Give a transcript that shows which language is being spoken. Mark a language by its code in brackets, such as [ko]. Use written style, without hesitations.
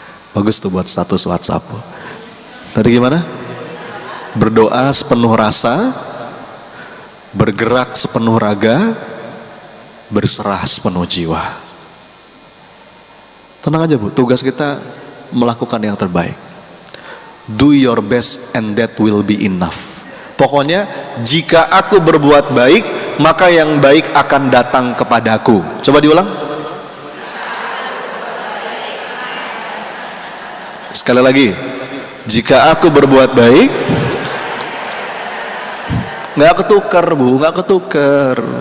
[id] Bagus tuh buat status WhatsApp. Tadi gimana? Berdoa sepenuh rasa, bergerak sepenuh raga, berserah sepenuh jiwa. Tenang aja Bu, tugas kita melakukan yang terbaik. [en] Do your best and that will be enough. [id] Pokoknya jika aku berbuat baik, maka yang baik akan datang kepadaku. Coba diulang. Sekali lagi. Jika aku berbuat baik, nggak ketukar bu, nggak ketukar.